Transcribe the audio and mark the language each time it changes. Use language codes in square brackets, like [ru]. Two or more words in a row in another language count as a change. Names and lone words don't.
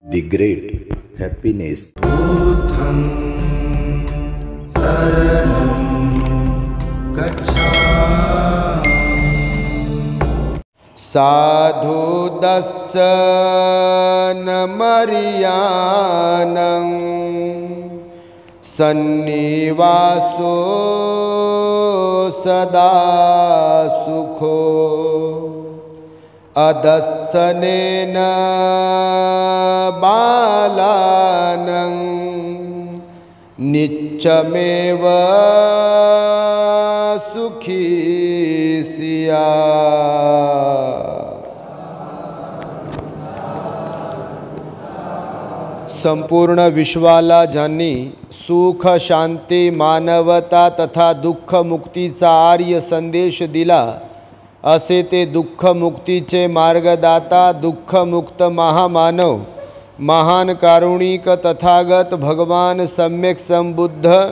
[en] The great happiness. [sa] बुद्धं शरणं गच्छामि। [pi] साधु दस्सनमर्यानं सन्निवासो सदा सुखो अदस्सनेन बालानं नित्यमेव सुखी सिया। [mr] संपूर्ण विश्वाला ज्यांनी सुख शांती मानवता तथा दुःख मुक्तीचा आर्य संदेश दिला असे ते दुःख मुक्तीचे मार्गदाता दुःखमुक्त महामानव महान कारुणिक तथागत भगवान सम्यक संबुद्ध